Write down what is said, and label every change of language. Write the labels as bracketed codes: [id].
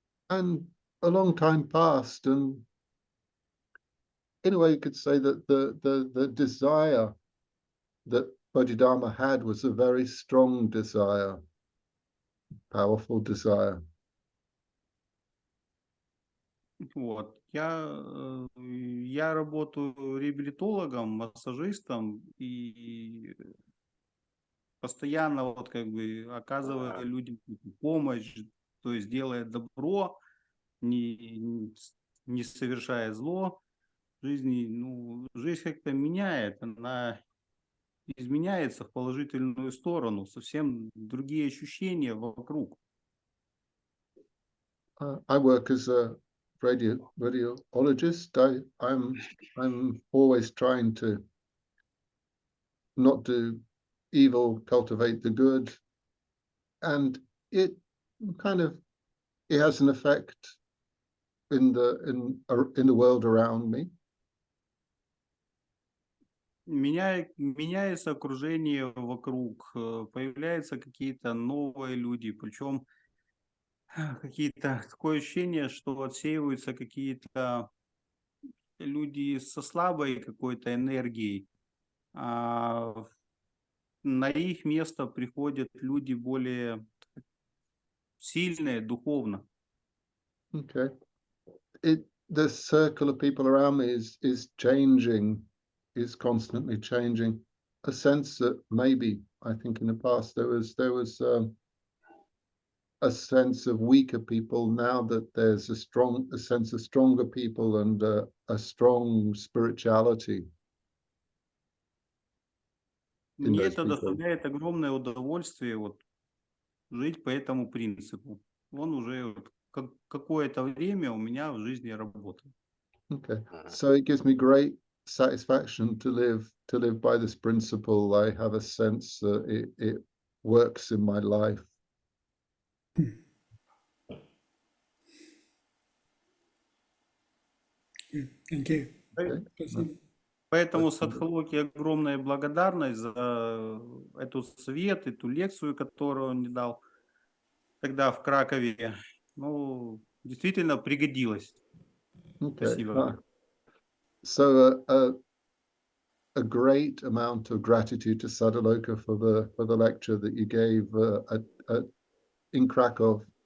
[en] And a long time passed, and in a way you could say that the desire that Bodhidharma had was a very strong desire, powerful desire. [ru] Вот. Я работаю реабилитологом, массажистом и постоянно вот как бы оказывая людям помощь, то есть делая добро, не совершая зло в жизни. Ну, жизнь как-то меняет, она изменяется в положительную сторону, совсем другие ощущения вокруг. [en] I work as a radiologist. I'm always trying to not do evil, cultivate the good, and it has an effect in the world around me. [ru] Меняется окружение вокруг, появляются какие-то новые люди, причем такое ощущение, что отсеиваются какие-то люди со слабой какой-то энергией, а на их место приходят люди более сильные духовно. [en] Okay. The circle of people around me is changing, is constantly changing. A sense that maybe I think in the past there was a sense of weaker people. Now that there's a sense of stronger people and a strong spirituality. [ru] Мне это доставляет огромное удовольствие вот жить по этому принципу. Он уже какое-то время у меня в жизни работает. [en] Okay, so it gives me great satisfaction to live by this principle. I have a sense that it works in my life. Thank you. Okay. [ru] Поэтому Саддхалоке огромная благодарность за этот совет, эту лекцию, которую он мне дал тогда в Кракове. Ну, действительно пригодилось. [en] Okay. [ru] Спасибо. [en] So a great amount of gratitude to Sаддхалока for the lecture that you gave in Krakow.